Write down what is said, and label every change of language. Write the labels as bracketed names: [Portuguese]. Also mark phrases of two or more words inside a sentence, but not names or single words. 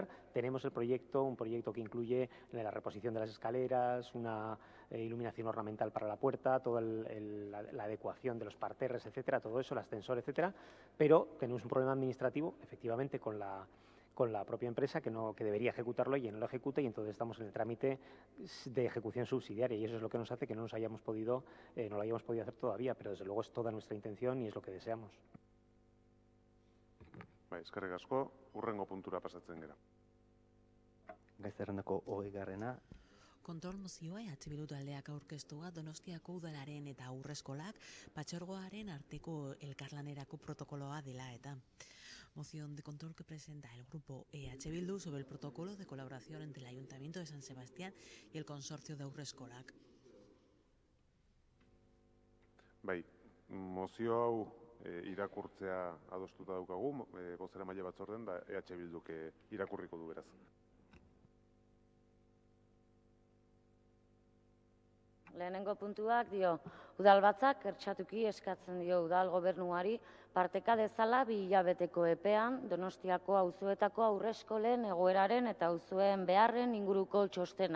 [Spanish] Tenemos un proyecto que incluye la reposición de las escaleras, una iluminación ornamental para la puerta, toda la adecuación de los parterres, etcétera, todo eso, el ascensor, etcétera, pero tenemos un problema administrativo, efectivamente, con la propia empresa que debería ejecutarlo y no lo ejecuta, y entonces estamos en el trámite de ejecución subsidiaria, y eso es lo que nos hace que no lo hayamos podido hacer todavía, pero desde luego es toda nuestra intención y es lo que deseamos. [Basque] Eskerrik asko, hurrengo puntura pasatzen gara. Gai zerrendako 20. Kontrol mozioa Bildu taldeak aurkeztua Donostiako udalaren eta haurreskolak patxorgoaren arteko elkarlanerako protokoloa dela eta. [Spanish] Moción de control que presenta el grupo Bildu sobre el protocolo de colaboración entre el Ayuntamiento de San Sebastián y el Consorcio de Haurreskolak. [Basque] Bai, mozio hau irakurtzea adostuta daukagu, bozeramaile batzorden, da Bilduk irakurriko du beraz. Lehenengo puntuak dio, udalbatzak ertxatuki eskatzen dio udal gobernuari parteka dezala 2 hilabeteko epean Donostiako auzoetako haurreskolen egoeraren eta auzoen beharren inguruko txostena.